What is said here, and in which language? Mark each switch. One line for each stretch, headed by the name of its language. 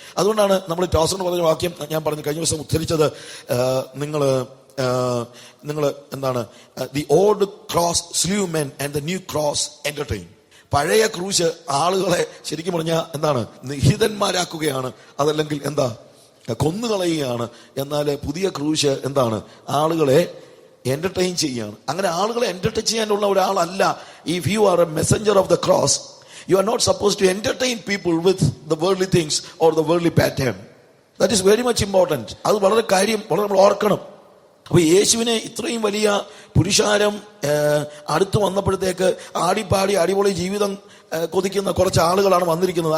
Malayalam: അതുകൊണ്ടാണ് നമ്മൾ ടോസറിന് പറഞ്ഞ വാക്യം ഞാൻ പറഞ്ഞു കഴിഞ്ഞ ദിവസം ഉദ്ധരിച്ചത്. നിങ്ങൾ എന്താണ്,
English: The old cross slew men and the new cross entertain.
Malayalam: പഴയ ക്രൂശ് ആളുകളെ ശരിക്കും പറഞ്ഞാൽ എന്താണ്, നിഹിതന്മാരാക്കുകയാണ്, അതല്ലെങ്കിൽ കൊന്നുകളയുകയാണ്. എന്നാൽ പുതിയ ക്രൂശ് എന്താണ്, ആളുകളെ എന്റർടൈൻ ചെയ്യുകയാണ്. അങ്ങനെ ആളുകളെ എന്റർടൈൻ ചെയ്യാനുള്ള ഒരാളല്ല.
English: If you are a messenger of the cross, you are not supposed to entertain people with the worldly things or the worldly pattern. That is very much important.
Malayalam: അത് വളരെ നമ്മൾ ഓർക്കണം. അപ്പൊ യേശുവിനെ ഇത്രയും വലിയ പുരുഷാരം അടുത്ത് വന്നപ്പോഴത്തേക്ക് ആടിപ്പാടി അടിപൊളി ജീവിതം കൊതിക്കുന്ന കുറച്ച് ആളുകളാണ് വന്നിരിക്കുന്നത്.